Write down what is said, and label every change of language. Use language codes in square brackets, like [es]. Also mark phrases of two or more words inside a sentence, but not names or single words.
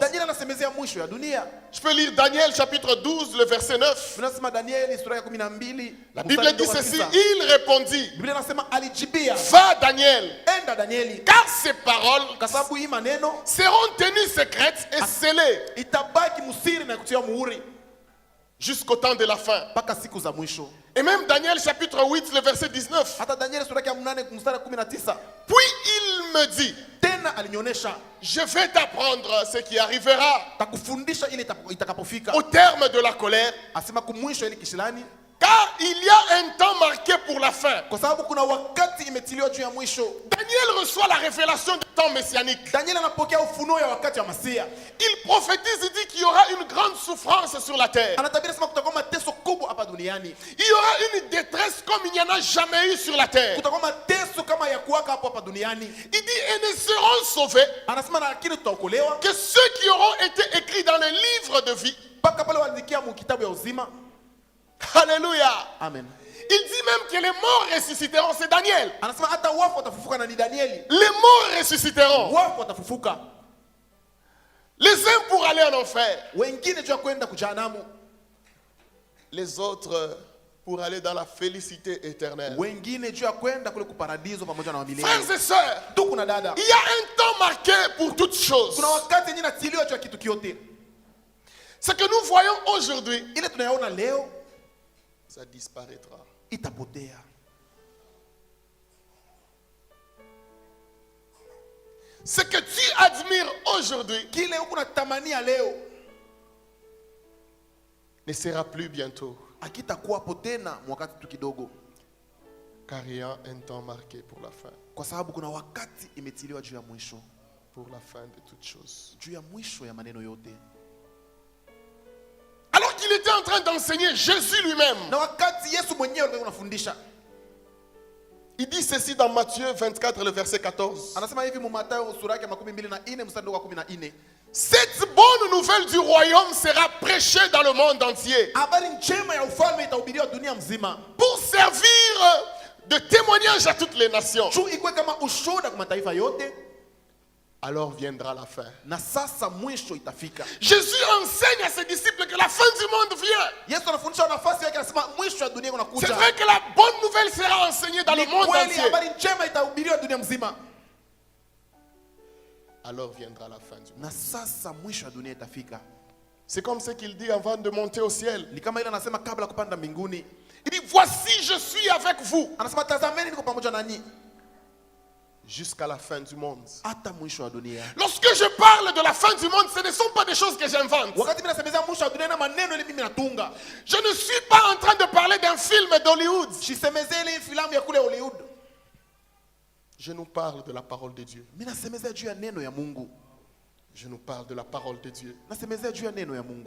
[sw] Danieli anasemezea mwisho ya dunia. [fr] Je peux lire Daniel chapitre 12, le verset 9. [sw] Tunasema Danieli sura ya 12. [fr] La Bible dit ceci, il répondit, [sw] Biblia inasema alijibia, [fr] va Daniel, [sw] enda Danieli, [fr] car ces paroles [sw] kwa sababu hii maneno [fr] seront tenues secrètes et scellées [sw] itabaki musiri na kutia muhuri [fr] jusqu'au temps de la fin. [sw] mpaka siku za mwisho. [fr] Et même Daniel chapitre 8, le verset 19. [sw] Hata Danieli sura ya 8 mstari 19. [fr] Puis il me dit, [sw] alinionyesha. [fr] Je vais t'apprendre ce qui arrivera [sw] Takufundisha ile itakapofika. [fr] au terme de la colère. [sw] Asema kumwisho ile kishilani. [fr] Car il y a un temps marqué pour la fin. [sw] Kwa sababu kuna wakati imetiliwa juu ya mwisho. [fr] Daniel reçoit la révélation du temps messianique. [sw] Daniel anapokea ufunuo ya wakati wa Masia. [fr] Il prophétise, il dit qu'il y aura une grande souffrance sur la terre. [sw] Anatabiri sema kutakuwa mateso kubwa hapa duniani. [fr] Il y aura une détresse comme il n'y en a jamais eu sur la terre. [sw] Kutakuwa mateso kama ya kuwaka hapo hapa duniani. [fr] Il dit et ne seront sauvés [sw] Anasema na lakini tutaokolewa [fr] que ceux qui auront été écrits dans le livre de vie. [sw] mpaka pale waandikia mu kitabu ya uzima. [fr] Alléluia. Amen. Il dit même que les morts ressusciteront. C'est Daniel. [sw] Anasema hata wafu watafufuka na ni Danieli. [fr] Les morts ressusciteront. [sw] Wafu watafufuka. [fr] Les uns pour aller en enfer. [sw] Wengine juu ya kwenda kujahanamu. [fr] Les autres pour aller dans la félicité éternelle. [sw] Wengine juu ya kwenda kule kuparadiso pamoja na wamilele. [fr] Frères et sœurs, [sw] Tuko na dada. [fr] il y a un temps marqué pour toutes choses. [sw] Kuna wakati yenyewe natiliwa juu ya kitu kyote. [fr] Ce que nous voyons aujourd'hui, [sw] Ile tunayoona leo [fr] ça disparaîtra. [sw] itapotea. [fr] Ce que tu admires aujourd'hui [sw] Kile huko natamania leo [fr] ne sera plus bientôt. [sw] akitakuwa tena wakati tu kidogo, [fr] Car il y a un temps marqué pour la fin. [sw] kwa sababu kuna wakati imetiliwa juu ya mwisho, [fr] Pour la fin de toutes choses. [sw] juu ya mwisho ya maneno yote. [fr] Alors qu'il était en train d'enseigner, Jésus lui-même, [sw] Na wakati Yesu mwenyewe alikuwa anafundisha, [fr] il dit ceci dans Matthieu 24, le verset 14. [sw] anasema hivi mu Mathayo sura yake 24 mstari wa 14, [fr] Cette bonne nouvelle du royaume sera prêchée dans le monde entier [sw] habari njema ya ufalme itahubiriwa dunia mzima, [fr] pour servir de témoignage à toutes les nations. [sw] juu ikuwe kama ushuhuda kwa mataifa yote, [fr] Alors viendra la fin. [sw] na sasa mwisho itafika. [fr] Jésus enseigne à ses disciples que la fin du monde vient. [sw] Yesu anafundisha nafasi yake, anasema mwisho wa dunia [fr] C'est [sw] unakuja. [fr] vrai que la bonne nouvelle sera enseignée dans le [sw] Ni [fr] monde [sw] kweli [fr] entier. [sw] habari njema itahubiriwa dunia mzima, [fr] Alors viendra la fin du monde. [sw] na sasa mwisho wa dunia itafika. [fr] C'est comme ce qu'il dit avant de monter au ciel. [sw] Ni kama ile anasema kabla ya kupanda mbinguni, [fr] Il dit, voici je suis avec vous [sw] anasema tazameni niko pamoja nanyi [fr] jusqu'à la fin du monde. [sw] hata mwisho wa dunia. [fr] Lorsque je parle de la fin du monde, ce ne sont pas des choses que j'invente. [sw] Wakati mimi nasemeza mwisho wa dunia na maneno ile mimi natunga, [fr] Je ne suis pas en train de parler d'un film d'Hollywood. [sw] sisemeze ile filamu ya kule Hollywood. [fr] Je nous parle de la parole de Dieu. [sw] Mimi nasemeza juu ya neno ya Mungu, [fr] Je nous parle de la parole de Dieu. [sw] nasemeza juu ya neno ya Mungu.